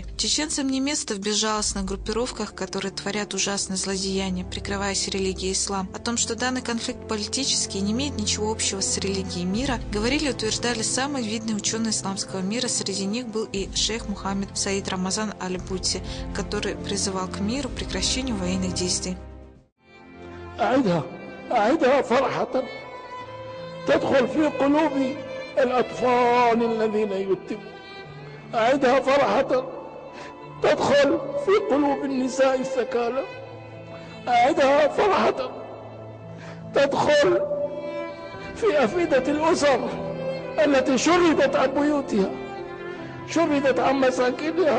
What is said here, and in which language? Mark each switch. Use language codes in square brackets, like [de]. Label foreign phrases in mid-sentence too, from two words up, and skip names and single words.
[ru] Чеченцам не место в безжалостных группировках, которые творят ужасные злодеяния, прикрываясь религией ислам. О том, что данный конфликт политический не имеет ничего общего с религией мира, говорили и утверждали самые видные ученые исламского мира. Среди них был и шейх Мухаммед Саид Рамазан Аль-Бути, который призывал к миру, прекращению военных действий. [ar] أعدها فرحة تدخل في قلوب الأطفال الذين يتمون. أعدها فرحة تدخل في قلوب النساء السكالى. أعدها فرحة تدخل في أفئدة الأسر التي شردت عن بيوتها، شردت عن مساكنها.